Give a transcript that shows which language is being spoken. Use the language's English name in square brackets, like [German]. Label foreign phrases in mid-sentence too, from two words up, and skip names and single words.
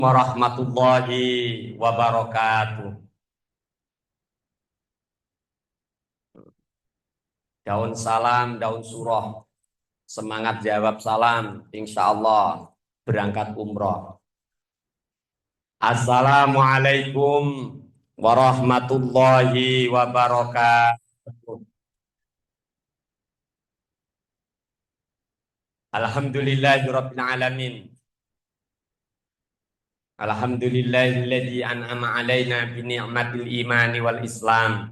[Arabic] ورحمة الله وبركاته. [Indonesian] Daun salam, daun surah. Semangat jawab salam. [Arabic] إن شاء الله [Indonesian] berangkat umroh. [Arabic] السلام عليكم ورحمة الله وبركاته. الحمد لله رب العالمين. الحمد لله الذي أنعم علينا بنعمة الإيمان والإسلام.